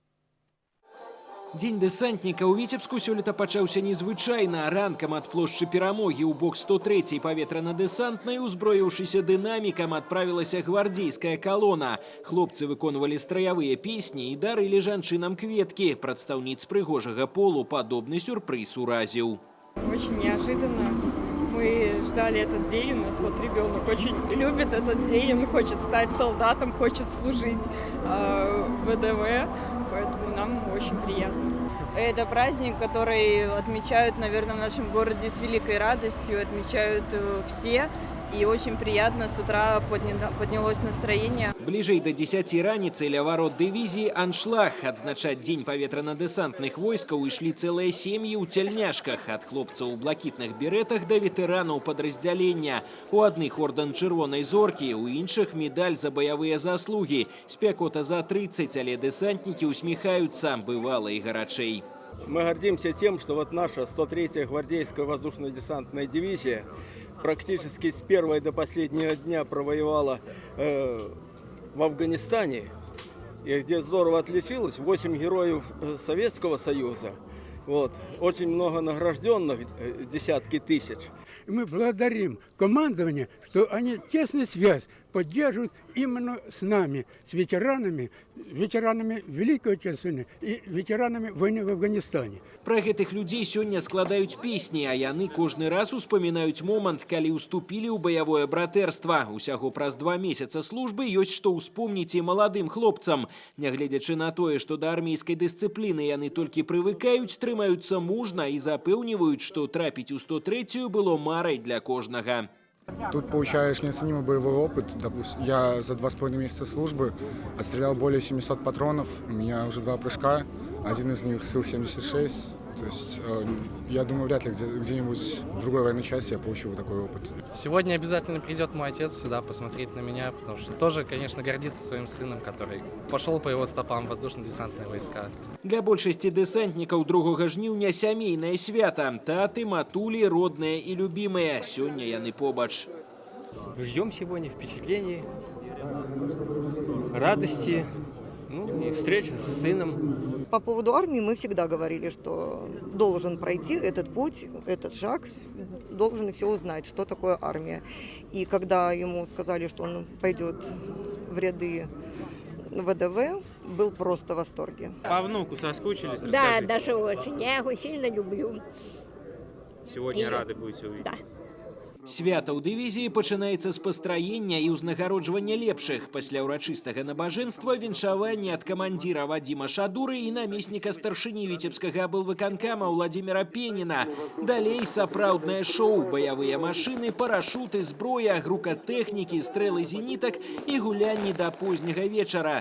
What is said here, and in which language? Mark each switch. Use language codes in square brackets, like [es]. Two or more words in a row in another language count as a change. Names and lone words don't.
[be] Дзень дэсантніка ў Віцебску сёлета пачаўся незвычайна. Ранкам ад плошчы Перамогі ў бок 103-й паветрана-дэсантнай, узброіўшыся дынамікам, адправілася гвардзейская калона. Хлопцы выконвалі страявыя песні і дарылі жанчынам кветкі. Прадстаўніц прыгожага полу падобны сюрпрыз уразіў. [ru] Очень неожиданно. Мы ждали этот день. У нас вот ребенок очень любит этот день. Он хочет стать солдатом, хочет служить в ВДВ. Поэтому нам очень приятно. Это праздник, который отмечают, наверное, в нашем городе с великой радостью. Отмечают все. И очень приятно, с утра поднялось настроение. [be] Бліжэй да 10 раніцы ля варот дывізіі аншлаг. Адзначаць дзень паветрана-дэсантных войскаў ішлі цэлыя сем'і ў цяльняшках. Ад хлопцаў у блакітных беретах да ветэранаў падраздзялення. У адных ордэн чырвонай зоркі, у іншых медаль за баявыя заслугі. Спякота за 30, але дэсантнікі усміхаюцца, бывала і гарачэй. [ru] Мы гордимся тем, что вот наша 103-я гвардейская воздушно-десантная дивизия практически с первого до последнего дня провоевала в Афганистане, и где здорово отличилась, 8 героев Советского Союза, вот, очень много награжденных, десятки тысяч. Мы благодарим командование, что они тесную связь поддерживают именно с нами, с ветеранами Великой Отечественной и ветеранами войны в Афганистане. [be] Пра гэтых людзей сёння складаюць песні, а яны кожны раз успамінаюць момант, калі ўступілі ў баявое братэрства. Усяго праз 2 месяца службы ёсць што ўспомніць і маладым хлопцам. Нягледзячы на тое, што да армейскай дысцыпліны яны толькі прывыкаюць, трымаюцца мужна і запэўніваюць, што трапіць у 103-ю было марай для кожнага. [ru] Тут получаешь неоценимый боевой опыт. Допустим, я за 2,5 месяца службы отстрелял более 700 патронов. У меня уже 2 прыжка. Один из них СИЛ-76. То есть, я думаю, вряд ли где-нибудь в другой военной части я получу такой опыт. Сегодня обязательно придет мой отец сюда посмотреть на меня, потому что тоже, конечно, гордится своим сыном, который пошел по его стопам в воздушно-десантные войска. [be] Для большасці дэсантнікаў 2 жніўня сямейнае свята. Таты, матулі, родныя і любімыя. Сёння яны побач. [ru] Ждем сегодня впечатлений, радости, и встречи с сыном. По поводу армии мы всегда говорили, что должен пройти этот путь, этот шаг, должен все узнать, что такое армия. И когда ему сказали, что он пойдет в ряды ВДВ, был просто в восторге. По внуку соскучились? Да, даже очень. Я его сильно люблю. Сегодня рады будете увидеть? Да. [be] Свята ў дывізіі пачынаецца з пастраення і ўзнагароджвання лепшых. Пасля ўрачыстага набажэнства віншаванне ад камандзіра Вадзіма Шадуры і намесніка старшыні Віцебскага аблвыканкама Владзіміра Пеніна. Далей сапраўднае шоу, баявыя машыны, парашуты, зброя, грукат тэхнікі, стрэлы зенітак і гулянні да позняга вечара.